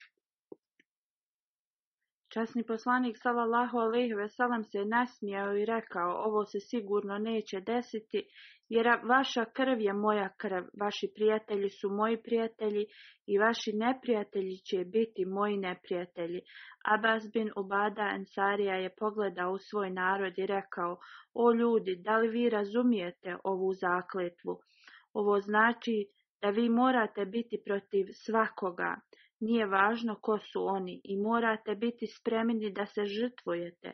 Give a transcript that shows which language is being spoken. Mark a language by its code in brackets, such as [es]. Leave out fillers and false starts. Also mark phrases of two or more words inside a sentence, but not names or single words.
[bs] Časni poslanik [ar] صلى الله عليه وسلم [bs] se nasmijao i rekao: ovo se sigurno neće desiti, jer vaša krv je moja krv, vaši prijatelji su moji prijatelji i vaši neprijatelji će biti moji neprijatelji. Abbas bin Ubada Ensarija je pogledao u svoj narod i rekao: o ljudi, da li vi razumijete ovu zakletvu? Ovo znači da vi morate biti protiv svakoga. Nije važno ko su oni i morate biti spremni da se žrtvujete.